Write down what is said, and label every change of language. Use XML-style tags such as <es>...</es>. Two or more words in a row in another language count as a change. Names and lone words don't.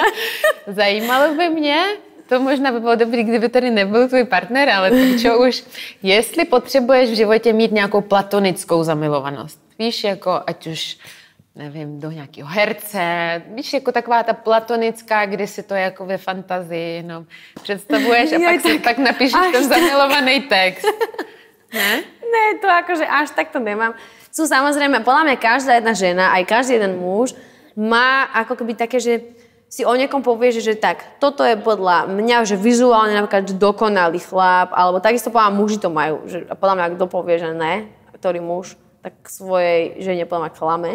<cs>Zajímalo by mě, to možná by bylo dobrý, kdyby tady nebyl tvůj partner, ale ty čo už, jestli potřebuješ v životě mít nějakou platonickou zamilovanost. Víš, jako ať už, nevím, do nějakého herce, víš, jako taková ta platonická, kdy si to jako ve fantazii, no, představuješ a pak si tak napíšeš ten zamilovaný text. Ne?</cs> <sk>Ne, to akože až tak to nemám. Sú samozrejme, podľa mňa každá jedna žena, aj každý jeden muž má ako keby také, že si o niekom povie, že tak, toto je podľa mňa, že vizuálne napríklad dokonalý chlap, alebo takisto podľa muži to majú, že podľa mňa, kto povie, že ne, ktorý muž, tak svojej žene podľa mňa klame.</sk>